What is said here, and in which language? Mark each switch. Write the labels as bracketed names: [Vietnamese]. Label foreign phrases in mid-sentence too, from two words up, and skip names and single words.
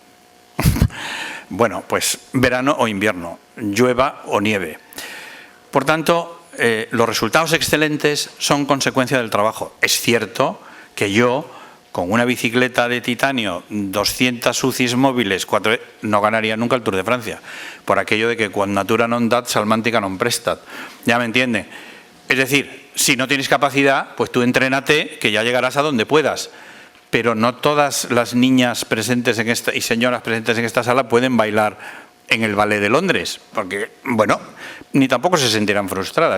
[Spanish] Bueno, pues verano o invierno, llueva o nieve. Por tanto, los resultados excelentes son consecuencia del trabajo. Es cierto que yo, con una bicicleta de titanio, 200 UCIs móviles, no ganaría nunca el Tour de Francia, por aquello de que [Latin] quod natura non dat, salmantica non prestat. [Spanish] ¿Ya me entiende? Es decir, si no tienes capacidad, pues tú entrénate, que ya llegarás a donde puedas. Pero no todas las niñas presentes en y señoras presentes en esta sala pueden bailar en el Ballet de Londres, porque, bueno, ni tampoco se sentirán frustradas.